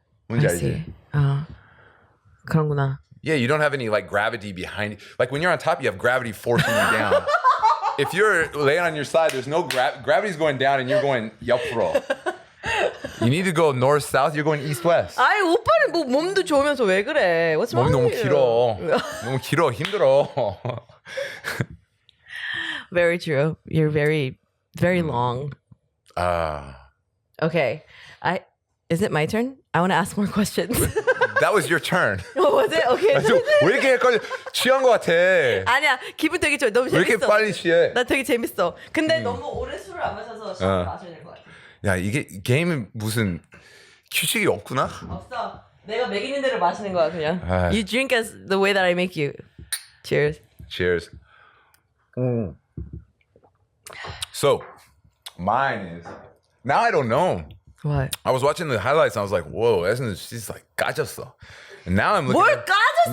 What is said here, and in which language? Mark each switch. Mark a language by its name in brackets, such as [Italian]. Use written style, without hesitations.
[Korean] 뭔지 [English] I [Korean] 알지? [English] see. [Korean] 그런구나. [English] Yeah, you don't have any gravity behind you. When you're on top, you have gravity forcing you down. If you're laying on your side, there's no gravity's going down and you're going [Korean] 옆으로. [English] You need to go north south. You're going east west. [Korean] 아이 오빠는 몸도 좋으면서 왜 그래? [English] What's wrong [Korean] 몸이 너무 [English] with you? [Korean] 길어. 너무 길어. 힘들어. [English] Very true. You're very, very long. Okay. Is it my turn? I want to ask more questions. That was your turn. Oh, was it? Okay. [Korean] 왜 이렇게 헷갈려? 취한 것 같아. 아니야. 기분 되게 좋아. 너무 왜 이렇게 재밌어. 빨리 취해? 나 되게 재밌어. 근데 너무 오래 술을 안 마셔서 술 마셔야 될 것 같아. 야, 이게 게임은 무슨 규칙이 없구나? 없어. 내가 먹이는 대로 마시는 거야 그냥. 아. [English] You drink as the way that I make you. Cheers. Cheers. So, mine is now I don't know. What? I was watching the highlights and I was like, "Whoa, she's [Korean] 까졌어." [English] And now I'm looking. [Korean] 뭘 까졌어,